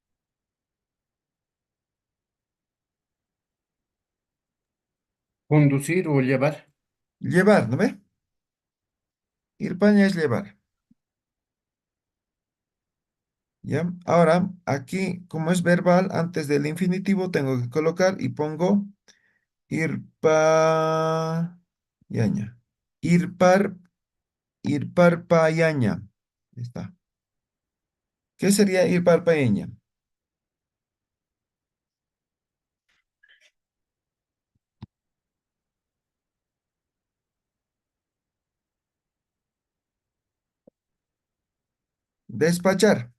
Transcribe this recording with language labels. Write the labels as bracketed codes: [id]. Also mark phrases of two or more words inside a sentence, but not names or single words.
[es] Conducir o llevar. Llevar, ¿no ve? Irpaña es llevar. ¿Ya? Ahora, aquí, como es verbal, antes del infinitivo tengo que colocar y pongo irpayaña. [ay] Irpar, irparpayaña. [es] Ahí está. ¿Qué sería irparpayaña? Despachar.